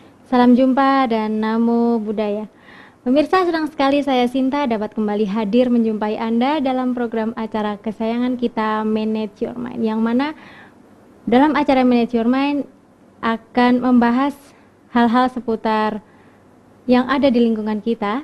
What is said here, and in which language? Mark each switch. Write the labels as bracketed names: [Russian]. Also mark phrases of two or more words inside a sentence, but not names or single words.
[Indonesian] Salam jumpa dan [Pali] namo buddhaya. [Indonesian] Pemirsa, senang sekali saya Sinta dapat kembali hadir menjumpai Anda dalam program acara kesayangan kita Manage Your Mind, yang mana dalam acara Manage Your Mind akan membahas hal-hal seputar yang ada di lingkungan kita.